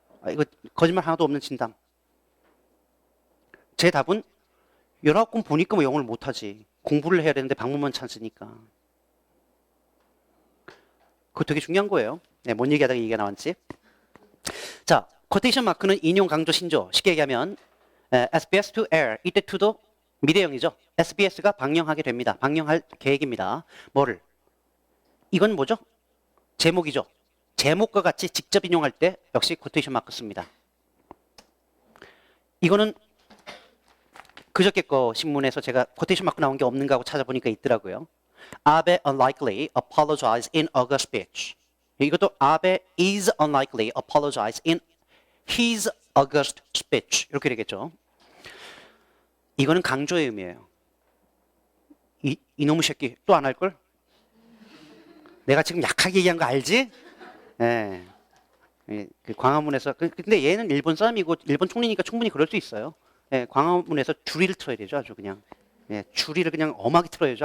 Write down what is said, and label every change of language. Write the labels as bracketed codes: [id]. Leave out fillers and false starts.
[ko] 이거 거짓말 하나도 없는 진담. 제 답은 19권 보니까 뭐 영어를 못하지. 공부를 해야 되는데 방법만 찾으니까. 그거 되게 중요한 거예요. 네, 뭔 얘기하다가 이게 나왔지? 자, 쿼테이션 마크는 인용, 강조, 신조. 쉽게 얘기하면 [en] SBS to air. [ko] 이때 to도 미래형이죠. SBS가 방영하게 됩니다. 방영할 계획입니다. 뭐를? 이건 뭐죠? 제목이죠. 제목과 같이 직접 인용할 때 역시 쿼테이션 마크 씁니다. 이거는 그저께 거 신문에서 제가 쿼테이션 마크 나온 게 없는가 하고 찾아보니까 있더라고요. [en] Abe unlikely apologize in August speech. 이것도 Abe is unlikely apologize in his August speech. [ko] 이렇게 되겠죠. 이거는 강조의 의미예요. 이놈의 새끼 또 안 할걸? 내가 지금 약하게 얘기한 거 알지? 예. 그 광화문에서 근데 얘는 일본 사람이고 일본 총리니까 충분히 그럴 수 있어요. 예, 광화문에서 줄이를 틀어야 되죠. 아주 그냥. 예, 줄이를 그냥 엄하게 틀어야죠.